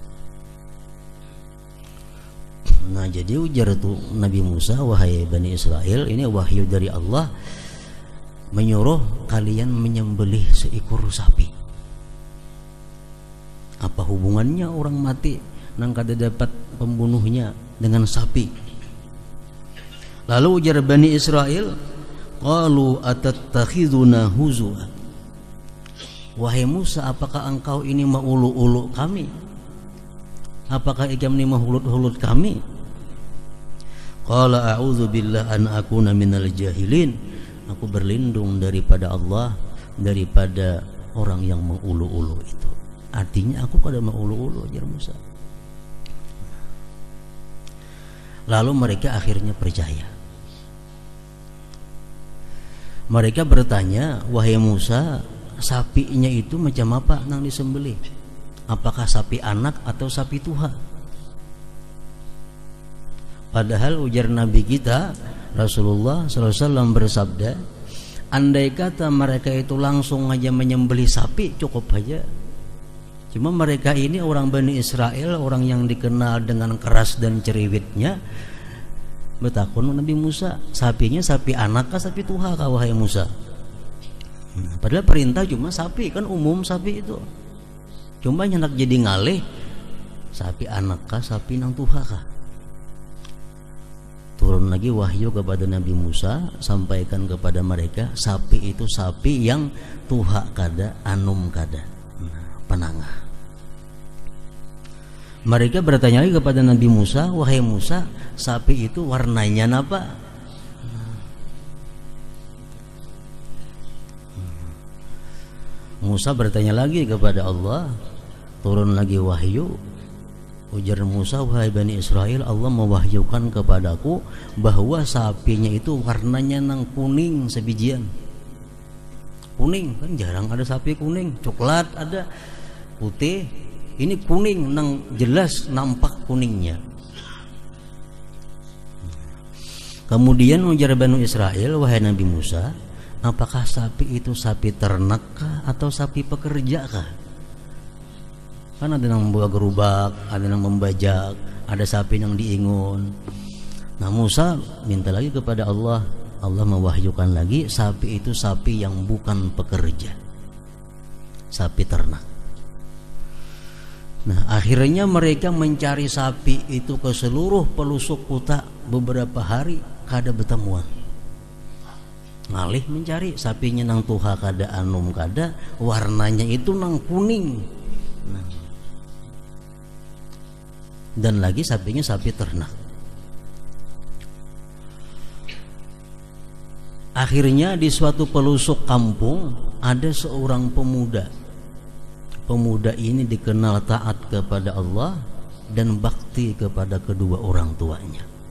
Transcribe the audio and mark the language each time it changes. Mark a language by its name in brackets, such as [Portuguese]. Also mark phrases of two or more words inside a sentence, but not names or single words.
[Banjar] Nah, jadi ujar tu Nabi Musa, wahai Bani Israel, ini wahyu dari Allah, menyuruh kalian menyembelih seekor sapi. Apa hubungannya orang mati nang kada dapat pembunuhnya dengan sapi? Lalu ujar Bani Israel, [Arabic] قالوا أتتخذنا هزوا. [Banjar] Wahai Musa, apakah engkau ini maulu-ulu kami? Apakah ikam ini mahulut-hulut kami? [Arabic] قال أعوذ بالله أن أكون من الجاهلين. [Banjar] Aku berlindung daripada Allah, daripada orang yang mengulu-ulu itu. Artinya aku kada mengulu-ulu, ajar Musa. Lalu mereka akhirnya percaya. Mereka bertanya, wahai Musa, sapinya itu macam apa nang disembelih? Apakah sapi anak atau sapi tuha? Padahal ujar Nabi kita Rasulullah SAW bersabda, andai kata mereka itu langsung aja menyembelih sapi cukup aja. Cuma mereka ini orang Bani Israel, orang yang dikenal dengan keras dan ceriwitnya, bertakun Nabi Musa, sapinya sapi anak kah sapi tuha kah wahai Musa? Padahal perintah cuma sapi, kan umum sapi itu. Cuma nyendak jadi ngalih, sapi anak kah sapi nang tuha kah? Turun lagi wahyu kepada Nabi Musa, sampaikan kepada mereka, sapi itu sapi yang tuha kada, anum kada, penangah. Mereka bertanya lagi kepada Nabi Musa, wahai Musa, sapi itu warnanya apa? Musa bertanya lagi kepada Allah, turun lagi wahyu. Ujar Musa, wahai Bani Israel, Allah mewahyukan kepadaku bahwa sapinya itu warnanya nang kuning sebijian. Kuning, kan jarang ada sapi kuning. Coklat ada, putih. Ini kuning, nang jelas nampak kuningnya. Kemudian ujar Bani Israel, wahai Nabi Musa, apakah sapi itu sapi ternak kah atau sapi pekerja kah? Kan ada yang membawa gerobak, ada yang membajak, ada sapi yang diingun. Nah, Musa minta lagi kepada Allah. Allah mewahyukan lagi, sapi itu sapi yang bukan pekerja, sapi ternak. Nah, akhirnya mereka mencari sapi itu ke seluruh pelosok kota beberapa hari, kada bertemuan. Ngalih mencari sapinya nang tuha kada, anum kada, warnanya itu nang kuning. Nah, dan lagi sapinya sapi ternak. Akhirnya di suatu pelosok kampung ada seorang pemuda. Pemuda ini dikenal taat kepada Allah dan bakti kepada kedua orang tuanya.